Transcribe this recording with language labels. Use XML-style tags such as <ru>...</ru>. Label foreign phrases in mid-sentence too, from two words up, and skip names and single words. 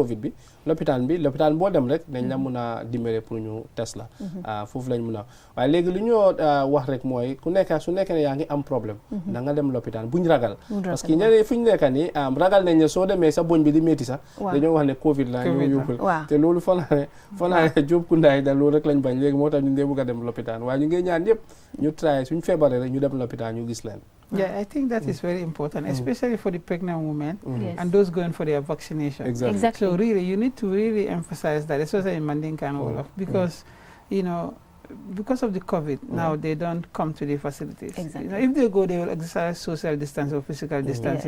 <wo>covid bi lopitaan boo dem rek dañ la mun a dimbale pour ñu test la foofu lañ mun a waaye léegi lu ñoo wax rek mooy ku nekk su nekkee ne yaa ngi am problème da nga dem lopitaan buñ ragal parce que ñeneen fu ñu nekk nii ragal nañ ne soo demee sa boñ bi di métti sax dañoo wax ne covid la ñoo yóbbul te loolu foo naa ne Job Kundaay da loolu rek lañ bañ léegi moo tax ñu dee bëgg a dem lopitaan waaye ñu ngi ñaan yëpp ñu try suñ feebaree rek ñu dem lopitaan ñu gis leen.</wo> <en>Yeah, I think that is very important, especially for the pregnant women and those going for their vaccination. Exactly. So really, you need to really emphasize that, especially in Mandinka and Wolof, because, you know, because of the COVID, now they don't come to the facilities. Exactly. You know, if they go, they will exercise social distance or physical distancing.</en>